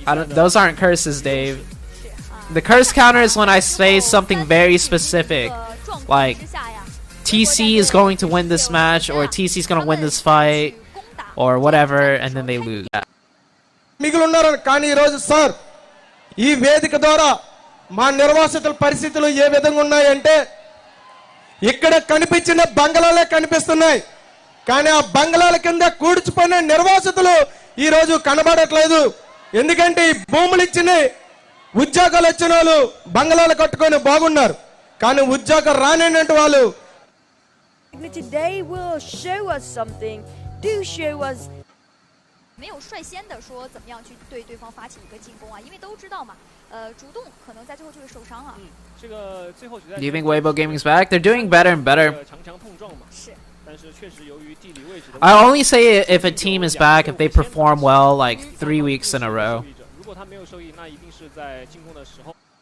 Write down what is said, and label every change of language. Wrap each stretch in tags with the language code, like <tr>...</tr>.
<en>Those aren't curses, Dave. The curse counter is when I say something very specific. Like, TC is going to win this match, or TC is going to win this fight, or whatever, and then they lose.</en> <te>మిగులున్నారు కానీ ఈ రోజు sir ఈ వేదిక ద్వారా మా నిర్వాసితుల పరిస్థితులు ఏ విధంగా ఉన్నాయంటే ఇక్కడ కనిపించిన బంగళాలే కనిపిస్తున్నాయి కానీ ఆ బంగళాల కింద కూర్చుపోయిన నిర్వాసితులు ఈ రోజు కనబడట్లేదు ఎందుకంటే ఈ భూములు ఇచ్చిన ఉద్యోగాలు వచ్చిన వాళ్ళు బంగళాలు కట్టుకొని బాగున్నారు కానీ ఉద్యోగం రానటువంటి వాళ్ళు</te> <en>Today will show us something. Do show us.</en> <zh>没有率先的说怎么样去对对方发起一个进攻啊，因为都知道嘛，主动可能在最后就会受伤啊。这个最后决赛。</zh> <en>Do you think Weibo Gaming's back? They're doing better and better.</en> <zh>强强碰撞嘛。是。但是确实由于地理位置的。</zh> <en>I only say if a team is back if they perform well like 3 weeks in a row.</en> <zh>如果他没有受益，那一定是在进攻的时候。</zh>